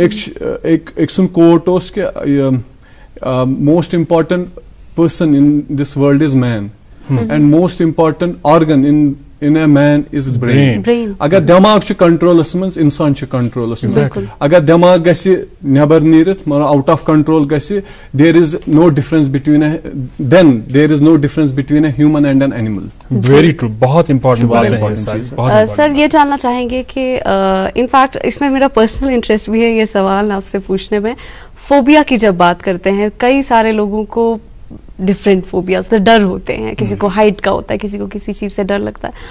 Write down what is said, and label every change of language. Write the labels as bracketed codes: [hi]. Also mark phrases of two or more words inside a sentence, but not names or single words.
[ks] أکۍ سُنٛد کوٹ اوس کہِ [en] most important person in this world is man and most important organ in a man is brain. [ks] اگر دٮ۪ماغ چھُ کنٹرولس منٛز انسان چھُ کنٹرولس منٛز. اگر دٮ۪ماغ گژھِ نٮ۪بر نیٖرِتھ مطلب [en] out of control [ks] گژھِ, [en] there is no difference between a human and an animal. Very true, [ur] بہت امپورٹنٹ. سر یہ جاننا چاہیں گے کہ انفیکٹ اس میں میرا [en] personal interest [ur] بھی ہے یہ سوال آپ سے پوچھنے میں. فوبیا کی جب بات کرتے ہیں, کئی سارے لوگوں کو [en] different phobias [ur] ڈر ہوتے ہیں, کسی کو ہائٹ کا ہوتا ہے, کسی کو کسی چیز سے ڈر لگتا ہے.